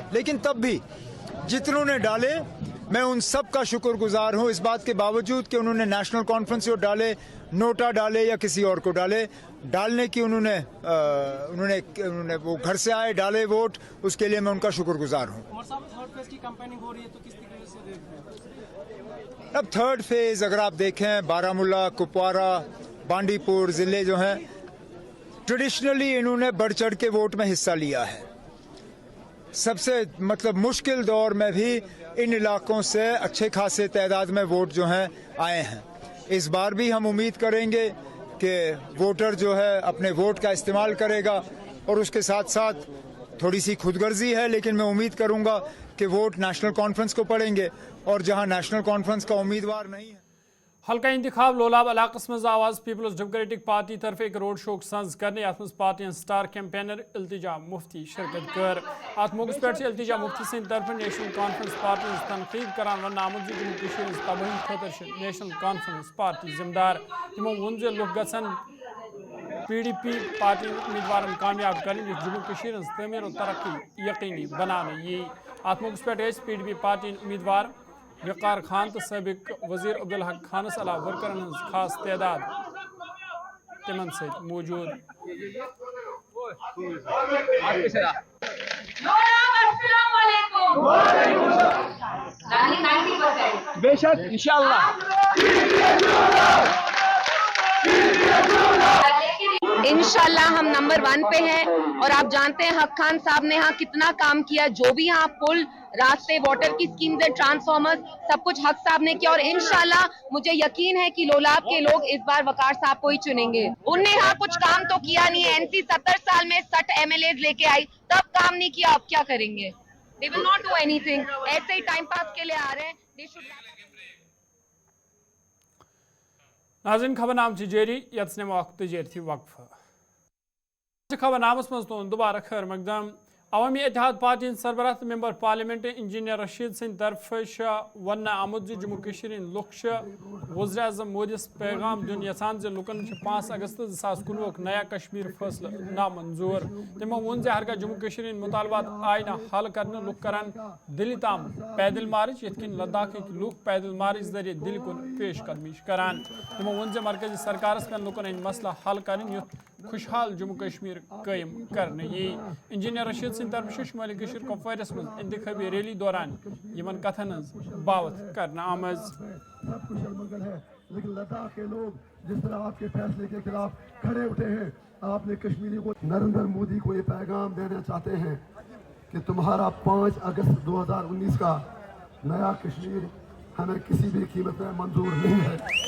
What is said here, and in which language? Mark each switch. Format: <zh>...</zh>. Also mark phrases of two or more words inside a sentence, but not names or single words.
<ur>لیکن تب بھی جتنوں نے ڈالے میں ان سب کا شکر گزار ہوں, اس بات کے باوجود کہ انہوں نے نیشنل کانفرنس کو ڈالے, نوٹا ڈالے یا کسی اور کو ڈالے, ڈالنے کی انہوں نے وہ گھر سے آئے ڈالے ووٹ, اس کے لیے میں ان کا شکر گزار ہوں. اب</ur> <en>third phase</en> <ur>اگر آپ دیکھیں بارہمولہ, کپوارہ, بانڈی پور ضلع جو ہیں ٹریڈیشنلی انہوں نے بڑھ چڑھ کے ووٹ میں حصہ لیا ہے. سب سے مشکل دور میں بھی ان علاقوں سے اچھے خاصے تعداد میں ووٹ جو ہیں آئے ہیں. اس بار بھی ہم امید کریں گے کہ ووٹر جو ہے اپنے ووٹ کا استعمال کرے گا اور اس کے ساتھ ساتھ تھوڑی سی خود غرضی ہے لیکن میں امید کروں گا کہ ووٹ نیشنل کانفرنس کو پڑیں گے اور جہاں نیشنل کانفرنس کا امیدوار نہیں ہے.</ur> <ks>حلقہ انتخاب لولاب علاقہ مز آواز پیپلز ڈیموکریٹک پارٹی طرف ایک</ks> <en>road show</en> <ks>سنز کرنے ات مز پارٹی</ks> <en>star campaigner</en> <ks>التجا مفتی شرکت کر. ات موقع پہ التجا مفتی سند طرف نیشنل کانفرنس پارٹی تنقید کران ون آمد جموں کشمیر تباہی خاطر نیشنل کانفرنس پارٹی ذمہ دار. تمو ون لوگ گھن PDP پارٹی امیدوارن کامیاب کریں جموں کشمیر تعمیر و ترقی یقینی بنانے یی. ات موقع پہ PDP پارٹی امیدوار وقار خان تو سابق وزیر عبدالحق خانس علاوہ ورکرن ہز خاص تعداد تمن ست موجود.</ks> <ur>بے شک انشاءاللہ انشاءاللہ ہم نمبر 1 پہ ہیں اور آپ جانتے ہیں حق خان صاحب نے یہاں کتنا کام کیا, جو بھی یہاں پل, راستے, واٹر کی اسکیمز, ٹرانسفارمرز, سب کچھ حق صاحب نے کیا اور انشاءاللہ مجھے یقین ہے کہ لولاب کے لوگ اس بار وقار صاحب کو ہی چنیں گے. انہوں نے یہاں کچھ کام تو کیا نہیں ہے, NC 70 سال میں 60 MLAs لے کے آئی, تب کام نہیں کیا, اب کیا کریں گے؟</ur> <en>They will not do anything.</en> <ur>ایسے ہی</ur> <en>time pass</en> <ur>کے لیے آ رہے ہیں.</ur> <en>They should not.</en> <ks>ناظرین خبر نام جاری یتس نمو اخ تجارتی وقفہ. خبر نامس مز تون دوبارہ خیر مقدم. عوامی اتحاد پارٹی سربراہ</ks> <en>member parliament</en> <ks>انجینئر رشید سند طرف ون آمد جموں کشمیر لوک وزیر اعظم مودیس پیغام دن یژھان لکن 5 اگست 2019 نیا کشمیر فیصلہ نامنظور. تمو ون ہرگاہ جموں کشمیر مطالبات آئی نا حل کرنے لوگ کران دلی تام پیدل مارچ یت کن لداخ لوگ پیدل مارچ ذریعے دل کن پیش قدمی کران. تمو ون مرکزی سرکارس پہ لکن ہند مسئلہ حل کریں یت خوشحال جموں کشمیر قائم کرنے یی. انجینئر رشید سند طرف شمالی کشمیر کپوارس مز انتخابی ریلی دوران یمن کتھن ہز باوت کرنا آمز.</ks> <ur>سب کچھ المگل ہے لیکن لداخ کے لوگ جس طرح آپ کے فیصلے کے خلاف کھڑے اٹھے ہیں, آپ نے کشمیری کو نریندر مودی کو یہ پیغام دینا چاہتے ہیں کہ تمہارا 5 اگست 2019 کا نیا کشمیر ہمیں کسی بھی قیمت میں منظور نہیں ہے.</ur>